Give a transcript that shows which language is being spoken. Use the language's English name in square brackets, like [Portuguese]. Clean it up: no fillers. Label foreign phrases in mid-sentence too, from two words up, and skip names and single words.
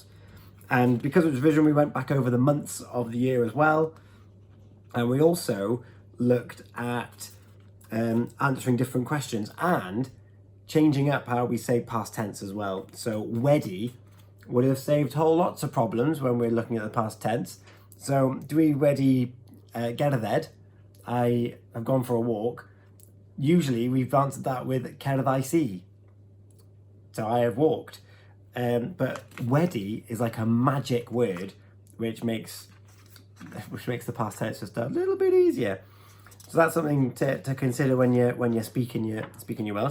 [English] And because it was revision, we went back over the months of the year as well. And we also looked at answering different questions and changing up how we say past tense as well. So wedi would have saved whole lots of problems when we're looking at the past tense. So [Welsh] dwi wedi gerdded, [English] I have gone for a walk. Usually we've answered that with [Welsh] cerddais I. [English] So I have walked. But wedi is like a magic word which makes the past tense just a little bit easier. So that's something to consider when you're speaking your Welsh.